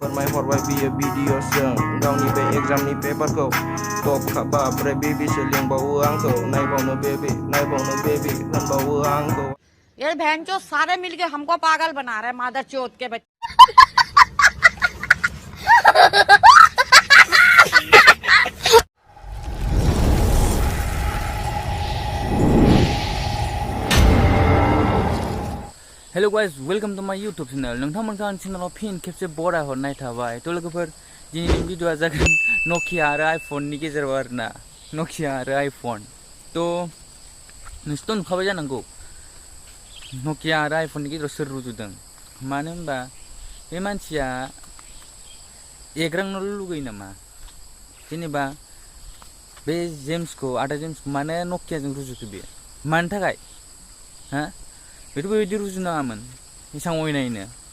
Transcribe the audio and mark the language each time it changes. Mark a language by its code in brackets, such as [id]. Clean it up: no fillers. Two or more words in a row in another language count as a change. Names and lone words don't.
[brx] फोरमायहरबाय बियो भिडिअ'सजों गावनि बे एग्जामनि पेपारखौ टप खाबा ओमफ्राय बेबिसो लिंबावो आंखौ नायबावनो बेबी होनबावो आंखौ [hi] ये बहनचोद सारे मिलके हमको पागल बना रहे मादर चोद के बच्चे। [en] hello guys welcome to my YouTube channel [brx] नोंथांमोनखौ आं चैनलाव फिन खेबसे बराय हरनाय थाबाय थ' लोगोफोर दिनैनि भिडिअ'आ जागोन नकिया आरो आइफननि गेजेराव आरोना नकिया आरो आइफन थ' नोंसोरथ' नुखाबाय जानांगौ नकिया आरो आइफननि गेजेराव सोर रुजुदों मानो होनबा बे मानसिया एग्रांनोल' लुगैयो नामा जेनेबा बे जेम्सखौ आदा जेम्सखौ मानो नकियाजों रुजुखो बेयो मानि थाखाय हा बेथ' बेबायदि रुजुनाङामोन एसां अयनायनो